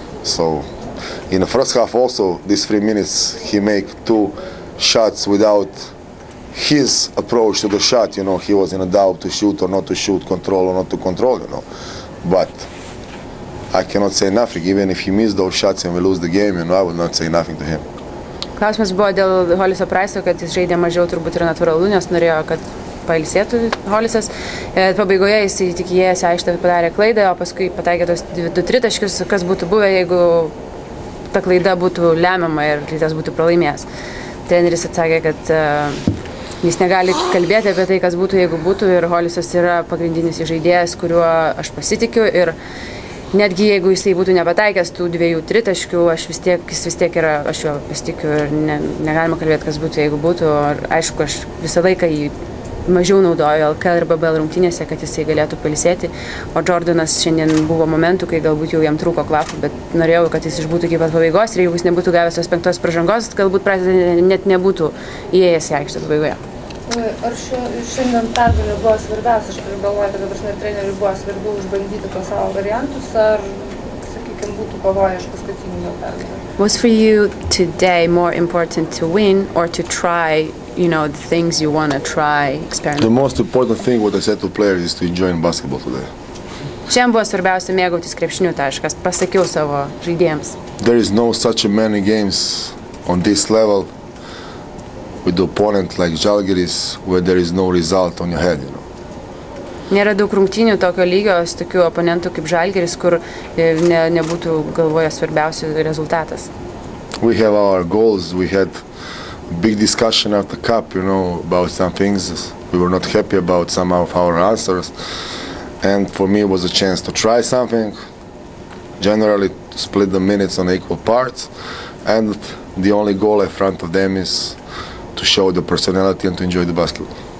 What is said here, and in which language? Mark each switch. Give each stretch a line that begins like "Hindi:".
English: So in the first half also, these 3 minutes, he made 2 shots without his approach to the shot, you know. He was in a doubt to shoot or not to shoot, control or not to control, you know. But I cannot say nothing. Even if he missed those shots and we lose the game, you know, I would not say nothing to him.
Lithuanian: Klausimas buvo dėl Holiso Price'o, kad jis žaidė mažiau turbūt yra natūralu, nes norėjo, kad pailsėtų Holisas. Pabaigoje jis tik įėjęs aikštę padarė klaidą, o paskui pataikė tos 2-3 taškius, kas būtų buvę, jeigu ta klaida būtų lemiama ir Rytas būtų pralaimėjęs. Treneris atsakė, kad jis negali kalbėti apie tai, kas būtų, jeigu būtų, ir Holisas yra pagrindinis žaidėjas, kuriuo aš pasitikiu, ir netgi jeigu jisai būtų nepataikęs tų 2-3 taškių, jis vis tiek yra, aš jo pasitikiu ir negalima kalbėti, kas būtų, jeigu būtų. Ir aišku, aš visą laiką jį mažiau naudoju LKL ir BBL rungtynėse, kad jisai galėtų pailsėti. O Jordanas šiandien buvo momentų, kai galbūt jau jam trūko kvapų, bet norėjau, kad jis išbūtų iki pat pabaigos, ir jeigu jis nebūtų gavęs tos 5 pražangos, galbūt net nebūtų įėjęs į aikštę pabaigoje. Ar šiandien pergalė buvo svarbiausia? Aš galvoju, kad dabar treneriui buvo svarbiau išbandyti tos savo variantus, ar, sakykime, būtų pavoję iš paskutinio pergalę?
English: Was for you today more important to win or to try, you know, the things you want to try, experiment? The most important thing, what I said to players, is to enjoy basketball today.
Lithuanian: Šiandien buvo svarbiausia mėgautis krepšiniu, taškas, pasakiau savo žaidėjams.
English: There is no such many games on this level with the opponent like Žalgiris, where there is no result on your head, you know.
Lithuanian: Nėra daug rungtynių tokio lygio, su tokiu oponentu kaip Žalgiris, kur nebūtų galvoje svarbiausias rezultatas.
English: We have our goals. We had a big discussion after the cup, you know, about some things. We were not happy about some of our answers, and for me it was a chance to try something. Generally, to split the minutes on equal parts, and the only goal in front of them is to show the personality and to enjoy the basketball.